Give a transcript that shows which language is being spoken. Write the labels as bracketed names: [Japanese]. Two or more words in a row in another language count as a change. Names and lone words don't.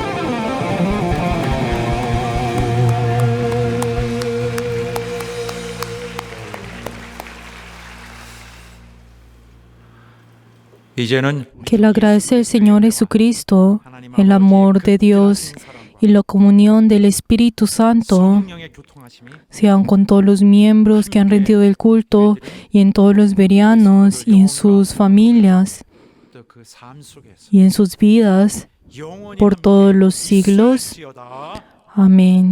[Korean] 이제는 [Spanish] Que la gracia del Señor Jesucristo, el amor de Dios y la comunión del Espíritu Santo [Korean] 성령의 교통하심이 [Spanish] sean con todos los miembros que han rendido el culto y en todos los verianos y en sus familias [Korean] 또 그 삶 속에서 [Spanish] y en sus vidas [Korean] 영원히 [Spanish] por todos los siglos. [Korean] 있을지어다. [Spanish] Amén.